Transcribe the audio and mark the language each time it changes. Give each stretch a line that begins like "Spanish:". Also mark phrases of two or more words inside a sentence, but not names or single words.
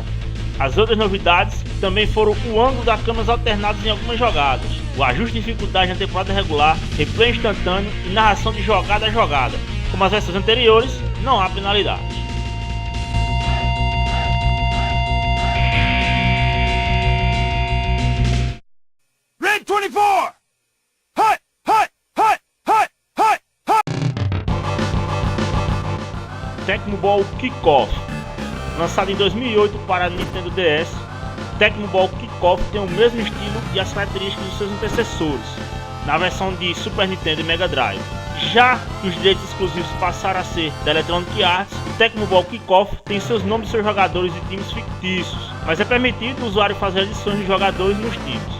Portuguese: As outras novidades também foram o ângulo das câmeras alternadas em algumas jogadas, o ajuste de dificuldade na temporada regular, replay instantâneo e narração de jogada a jogada. Como as versões anteriores, não há penalidades.
English: Red 24! Hot, hot, hot, hot, hot, hot!
Portuguese: Tecmo Bowl Kickoff. Lançado em 2008 para Nintendo DS, Tecmo Bowl Kickoff tem o mesmo estilo e as características dos seus antecessores, na versão de Super Nintendo e Mega Drive, Já que os direitos exclusivos passaram a ser da Electronic Arts, o Tecmo Bowl Kickoff tem seus nomes de seus jogadores e times fictícios, mas é permitido o usuário fazer adições de jogadores nos times.